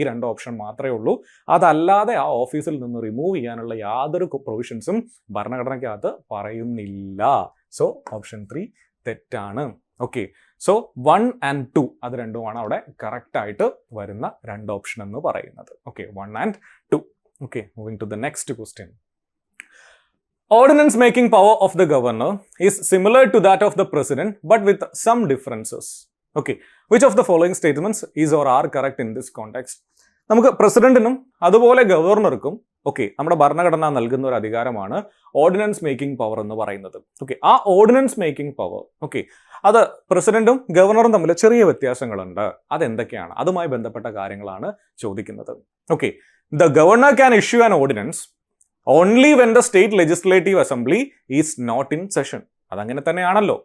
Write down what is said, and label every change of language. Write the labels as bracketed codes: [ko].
[ml] ഈ രണ്ട് ഓപ്ഷൻ മാത്രമേ ഉള്ളൂ. അതല്ലാതെ ആ ഓഫീസിൽ നിന്ന് റിമൂവ് ചെയ്യാനുള്ള യാതൊരു പ്രൊവിഷൻസും ഭരണഘടനയ്ക്കകത്ത് പറയുന്നില്ല. സോ ഓപ്ഷൻ 3 തെറ്റാണ്. ഓക്കെ, സോ 1 and 2 അത് രണ്ടുമാണ് അവിടെ കറക്റ്റ് ആയിട്ട് വരുന്ന രണ്ട് ഓപ്ഷൻ എന്ന് പറയുന്നത്. [en] Okay, 1 and 2. Okay, moving to the next question. Ordinance making power of the governor is similar to that of the president but with some differences. Okay, which of the following statements is or are correct in this context? [ml] നമുക്ക് പ്രസിഡന്റിനും അതുപോലെ ഗവർണർക്കും നമ്മുടെ ഭരണഘടന നൽകുന്ന ഒരു അധികാരമാണ് ordinance making power എന്ന് പറയുന്നത്. Okay, ആ ഓർഡിനൻസ് മേക്കിംഗ് പവർ അത് പ്രസിഡന്റും ഗവർണറും തമ്മിൽ ചെറിയ വ്യത്യാസങ്ങളുണ്ട്. അതെന്തൊക്കെയാണ്, അതുമായി ബന്ധപ്പെട്ട കാര്യങ്ങളാണ് ചോദിക്കുന്നത്. [en] Okay, the governor can issue an ordinance only when the state legislative assembly is not in session. [ml] അതങ്ങനെ തന്നെയാണല്ലോ.